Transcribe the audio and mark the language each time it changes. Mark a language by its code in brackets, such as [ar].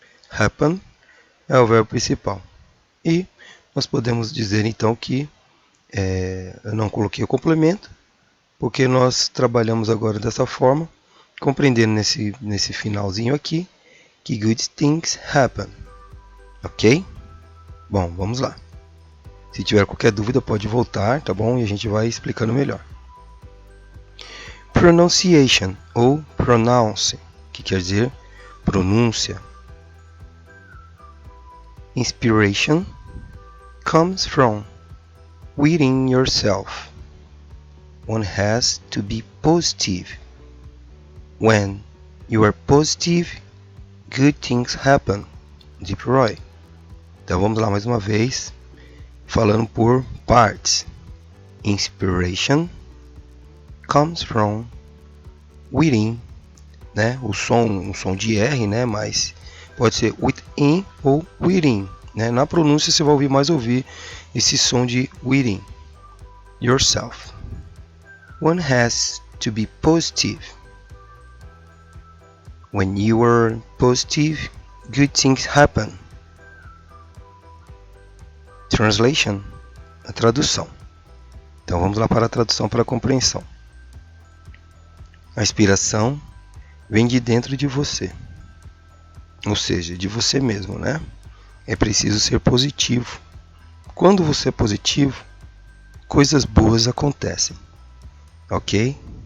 [pt] Happen é o verbo principal. E nós podemos dizer então que eu não coloquei o complemento, porque nós trabalhamos agora dessa forma, compreendendo nesse finalzinho aqui, que [en] good things happen. [pt] Ok? Bom, vamos lá. Se tiver qualquer dúvida pode voltar, tá bom? E a gente vai explicando melhor. Pronunciation ou pronounce, que quer dizer pronúncia. [en] Inspiration comes from within yourself. One has to be positive. When you are positive, good things happen. Deep Roy. [pt] Então vamos lá mais uma vez, falando por partes. [en] Inspiration comes from within, né? [pt] Um som de R, né? Mas pode ser within ou within, né? Na pronúncia você vai ouvir esse som de [en] within yourself. One has to be positive. When you are positive, good things happen. [pt] Translation, a tradução. Então vamos lá para a tradução para a compreensão. A inspiração vem de dentro de você, ou seja, de você mesmo, né? É preciso ser positivo. Quando você é positivo, coisas boas acontecem, ok?